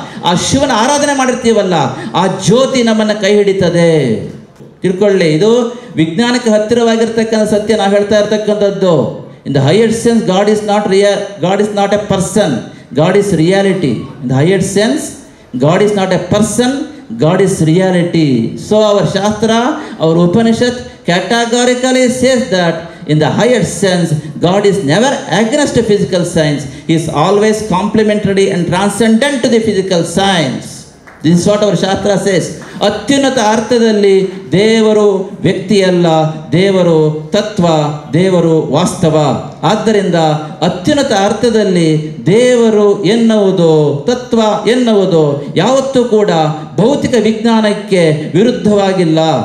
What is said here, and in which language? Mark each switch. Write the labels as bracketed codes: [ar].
[kn] ಆ ಶಿವನ ಆರಾಧನೆ ಮಾಡಿರ್ತೀವಲ್ಲ, ಆ ಜ್ಯೋತಿ ನಮ್ಮನ್ನು ಕೈ ಹಿಡಿತದೆ. ತಿಳ್ಕೊಳ್ಳಿ, ಇದು ವಿಜ್ಞಾನಕ್ಕೆ ಹತ್ತಿರವಾಗಿರ್ತಕ್ಕಂಥ ಸತ್ಯ ನಾವು ಹೇಳ್ತಾ ಇರ್ತಕ್ಕಂಥದ್ದು. [en] In the higher sense God is not a person, God is reality. In the higher sense God is not a person, God is reality. So our Shastra, our Upanishad categorically says that in the higher sense, God is never against physical science. He is always complementary and transcendent to the physical science. This is what our Shastra says. [kn] ಅತ್ಯುನ್ನತ ಅರ್ಥದಲ್ಲಿ ದೇವರು ವ್ಯಕ್ತಿಯಲ್ಲ, ದೇವರು ತತ್ವ, ದೇವರು ವಾಸ್ತವ. ಆದ್ದರಿಂದ ಅತ್ಯುನ್ನತ ಅರ್ಥದಲ್ಲಿ ದೇವರು ಎನ್ನುವುದು, ತತ್ವ ಎನ್ನುವುದು ಯಾವತ್ತೂ ಕೂಡ ಭೌತಿಕ ವಿಜ್ಞಾನಕ್ಕೆ ವಿರುದ್ಧವಾಗಿಲ್ಲ.